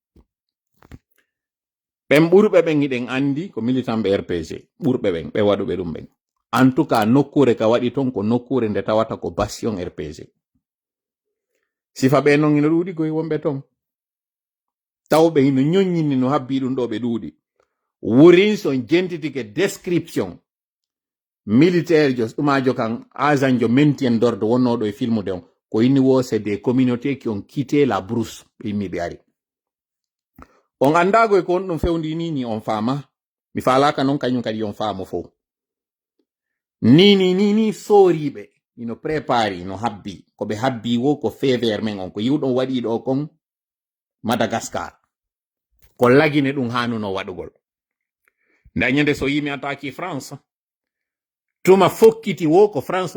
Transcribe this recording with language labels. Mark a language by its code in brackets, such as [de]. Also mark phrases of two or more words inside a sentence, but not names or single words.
[ff] ɓen ɓurɓe ɓen iɗen andi ko militant ɓe RPG ɓurɓe ɓen ɓe waɗuɓe ɗum ɓen [fr] en tout cas [ff] nokkure ka waɗi ton ko nokkure nde tawata ko bastion RPG sifa ɓe non ina ɗuuɗi koye wonɓe ton tawɓe ino ñoññinni no habbi ɗum ɗo ɓe ɗuuɗi wurin son jentitike [fr] description militaire [ff] jo ɗumajo kan agent jo [fr] maintien d'ordre [ff] wonnoɗo e filmu de on ko inni wo [fr] c'est des communautés qui ont quitté la brousse [ff] ɓe yimmi ɓe ari on andago e ko on ɗum fewndi ni on faama mi faalaka noon kañum kadi on faamo fof ni sooriɓe ino prépare ino habbi ko ɓe habbi wo ko fever men on ko yiwɗon waɗi ɗo kon Madagascar ko lagine ɗum hanuno waɗugol nda ñande so yimi attaque France tuma fokkiti wo ko France